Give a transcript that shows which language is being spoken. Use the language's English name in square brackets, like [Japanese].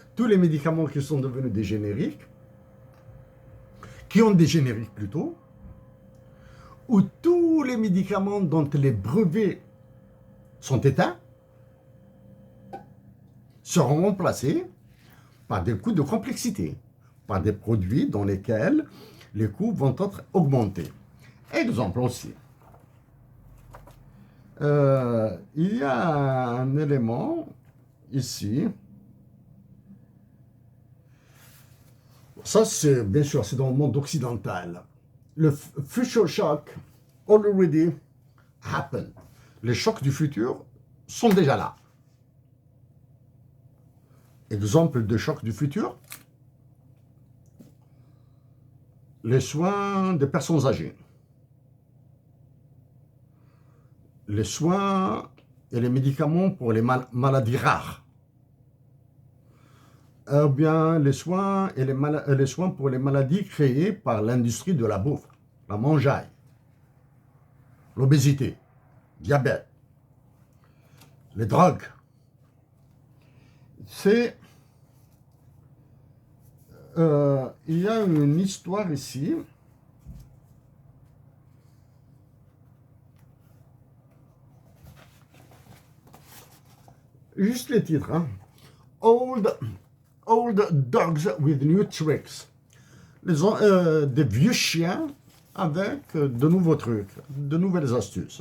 [French] Tous les médicaments qui sont devenus des génériques, qui ont des génériques plutôt, ou tous les médicaments dont les brevets sont éteints, seront remplacés par des coûts de complexité, par des produits dans lesquels les coûts vont être augmentés. Exemple aussi. Il y a un élément ici. Ça, c'est bien sûr, c'est dans le monde occidental. [English] Le future shock already happened. [French] Les chocs du futur sont déjà là. Exemple de choc du futur, les soins des personnes âgées. Les soins et les médicaments pour les maladies rares. Ou bien les soins et les soins pour les maladies créées par l'industrie de la bouffe, la mangeaille, l'obésité, diabète, les drogues. C'est... il y a une histoire ici. Juste les titres. Hein. [English] Old dogs with new tricks. [French] Des vieux chiens avec de nouveaux trucs, de nouvelles astuces.